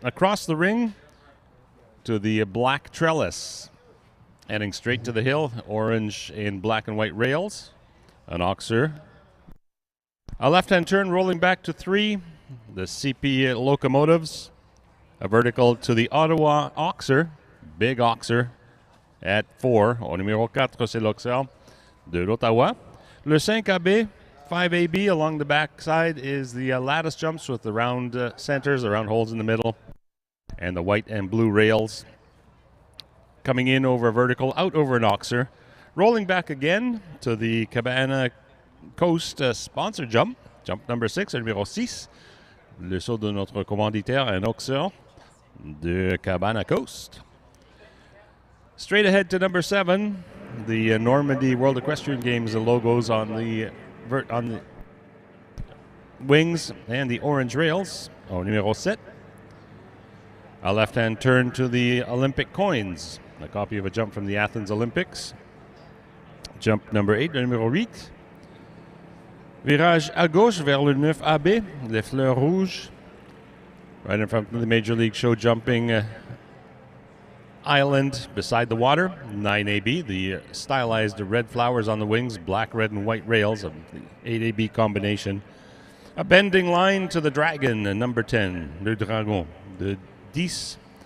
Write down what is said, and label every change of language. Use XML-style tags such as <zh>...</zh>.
<en>Across the ring to the black trellis. Heading straight to the hill, orange and black and white rails. An oxer. A left-hand turn rolling back to 3. The CP locomotives. A vertical to the Ottawa oxer. Big oxer at 4.</en> <fr>Au numéro 4, c'est l'oxer de l'Ottawa. Le 5AB,</fr> <en>5AB along the back side is the lattice jumps with the round centers, the round holes in the middle, and the white and blue rails. Coming in over a vertical, out over an oxer. Rolling back again to the Cabana Coast sponsor jump. Jump number 6,</en> <fr>numéro 6. Le saut de notre commanditaire, un oxer de Cabana Coast.</fr> <en>Straight ahead to number 7, the Normandy World Equestrian Games logos on the wings and the orange rails.</en> <fr>Au numéro 7.</fr> <en>A left-hand turn to the Olympic coins, a copy of a jump from the Athens Olympics. Jump number 8,</en> <fr>le numéro 8. Virage à gauche vers le 9AB, les fleurs rouges.</fr> <en>Right in front of the Major League Show Jumping island beside the water. 9AB, the stylized red flowers on the wings, black, red, and white rails of the 8AB combination. A bending line to the dragon, number 10,</en> <fr>le dragon, de 10.</fr>